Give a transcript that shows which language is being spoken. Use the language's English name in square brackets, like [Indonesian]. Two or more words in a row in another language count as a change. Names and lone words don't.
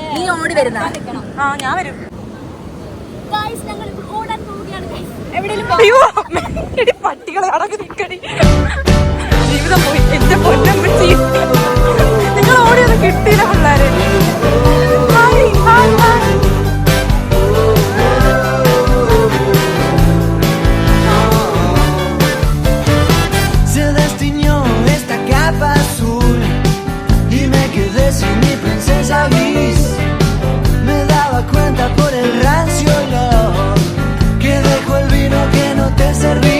[Malayalam] നീ ഓടി വരുന്ന? ആ, ഞാൻ വരും. ഞങ്ങൾ ഓടാൻ പോവുകയാണ് guys. അയ്യോ, എടി പട്ടികളെ അടങ്ങി നിൽക്കടി. ജീവിതം പോയി. എന്റെ പൊന്നമ്മച്ചി, നിങ്ങൾ ഓടിയൊന്നും കിട്ടിയില്ല പിള്ളേരെ. ഹായ്, ഹായ്, ഹായ്. [Spanish] Se destiñó esta capa azul y me quedé sin mi princesa gris. Me daba cuenta por el rancio olor que dejó el vino que no te serví.